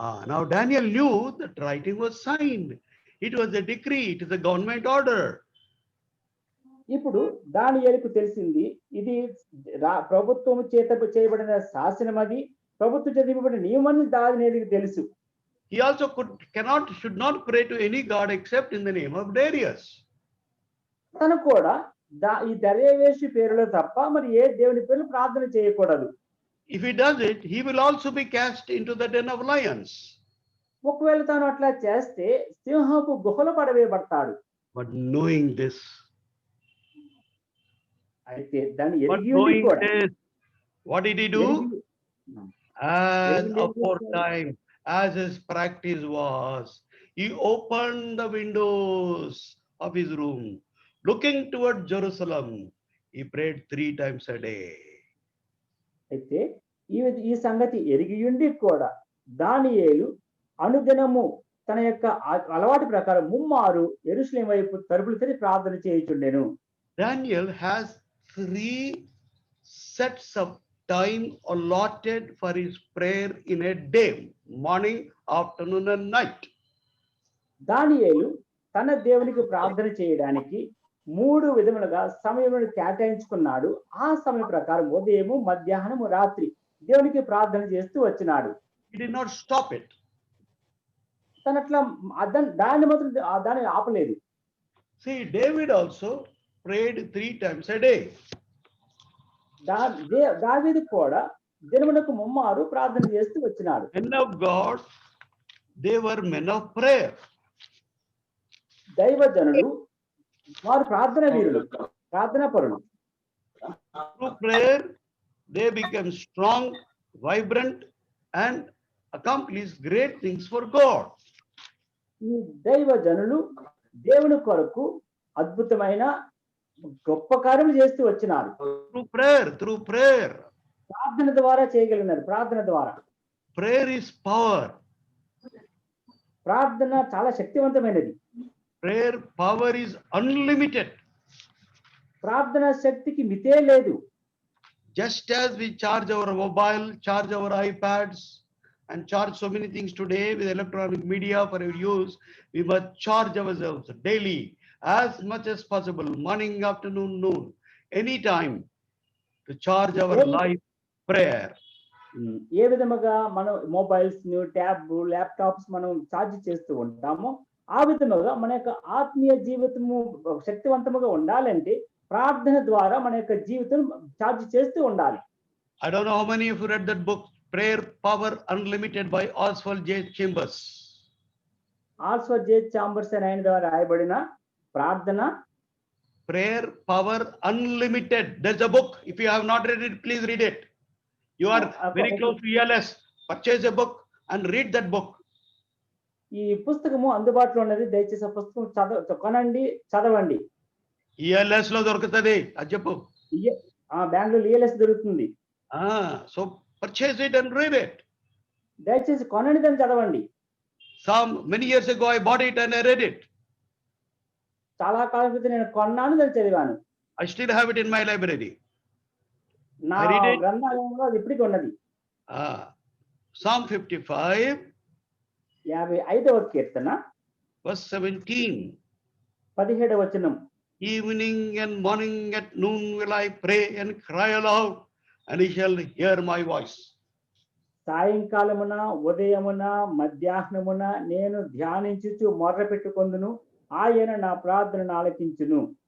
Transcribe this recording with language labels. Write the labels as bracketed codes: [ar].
[en] Now Daniel knew that writing was signed. It was a decree, it is a government order. [te] ఇప్పుడు దానియేలుకు తెలిసింది ఇది ప్రభుత్వం చేత చేయబడిన శాసనం, అది ప్రభుత్వం చేత ఇవ్వబడిన నియమం. దానియేలుకు తెలుసు. [en] He also should not pray to any god except in the name of Darius. [te] తను కూడా ఈ దర్యావేషు పేరులో తప్ప మరి ఏ దేవుని పేరులో ప్రార్థన చేయకూడదు. [en] If he does it, he will also be cast into the den of lions. [te] ఒకవేళ తాను అట్లా చేస్తే సింహపు గుహలో పడవేయబడతాడు. [en] But knowing this, [te] అయితే దాన్ని ఎరిగి ఉండి కూడా [en] what did he do? As aforetime, as his practice was, he opened the windows of his room, looking toward Jerusalem. He prayed 3 times a day. [te] అయితే ఈ సంగతి ఎరిగి ఉండి కూడా దానియేలు అనుదినము తన యొక్క అలవాటు ప్రకారం 3 మారు యెరూషలేము వైపు తలుపులు తెరిచి ప్రార్థన చేయుచుండెను. [en] Daniel has 3 sets of time allotted for his prayer in a day, morning, afternoon and night. [te] దానియేలు తన దేవునికి ప్రార్థన చేయడానికి 3 విధములుగా సమయమును కేటాయించుకున్నాడు. ఆ సమయం ప్రకారం ఉదయము, మధ్యాహ్నము, రాత్రి దేవునికి ప్రార్థన చేస్తూ వచ్చినాడు. [en] He did not stop it. [te] తనట్లా దాన్ని ఆపలేదు. [en] See, David also prayed 3 times a day. [te] దావీదు కూడా దినమునకు 3 మారు ప్రార్థన చేస్తూ వచ్చినాడు. [en] Men of God, they were men of prayer. [te] దైవజనులు వారు ప్రార్థన వీరులు, ప్రార్థనా పరులు. [en] Through prayer, they became strong, vibrant, and accomplished great things for God. [te] ఈ దైవజనులు దేవుని కొరకు అద్భుతమైన గొప్ప కార్యములు చేస్తూ వచ్చినారు. [en] Through prayer. [te] ప్రార్థన ద్వారా చేయగలిగినారు. ప్రార్థన ద్వారా. [en] Prayer is power. [te] ప్రార్థన చాలా శక్తివంతమైనది. [en] Prayer power is unlimited. [te] ప్రార్థన శక్తికి మితే లేదు. [en] Just as we charge our mobile, charge our iPads, and charge so many things today with electronic media for our use. We must charge ourselves daily as much as possible, morning, afternoon, noon, anytime, to charge our [te] ఏ- [en] life prayer. [te] ఏ విధముగా మనం mobiles tab laptops మనం charge చేస్తూ ఉంటామో ఆ విధముగా మన యొక్క ఆత్మీయ జీవితము శక్తివంతముగా ఉండాలంటే ప్రార్థన ద్వారా మన యొక్క జీవితం ఛార్జ్ చేస్తూ ఉండాలి. [en] I don't know how many of you read that book, Prayer Power Unlimited by Oswald J. Chambers. [te] Ulcer J chambers అని ఆయన ద్వారా రాయబడిన ప్రార్థన [en] Prayer Power Unlimited. There's a book. If you have not read it, please read it. You are very close to ELS. Purchase a book and read that book. [te] ఈ పుస్తకము అందుబాటులో ఉన్నది. దయచేసి ఆ పుస్తకం కొనండి, చదవండి. ELS లో దొరుకుతుంది అది చెప్పు. బెంగళూరు ELS దొరుకుతుంది. [en] So purchase it and read it. [te] దయచేసి కొనండి, దాన్ని చదవండి. [en] Many years ago I bought it and I read it. [te] చాలా కాలం క్రితం నేను కొన్నాను, దాన్ని చదివాను. [en] I still have it in my library. [te] నా [en] I read it. [te] గ్రంథాలయంలో అది ఇప్పటికీ ఉన్నది. [en] Psalm 55 [te] 55వ కీర్తన [en] verse 17. [te] 17వ వచనం. [en] Evening and morning at noon will I pray and cry aloud, and he shall hear my voice. [te] సాయంకాలమున ఉదయమున మధ్యాహ్నమున నేను ధ్యానించుచు మొర్ర పెట్టుకొందును, ఆయన నా ప్రార్థనను ఆలకించును.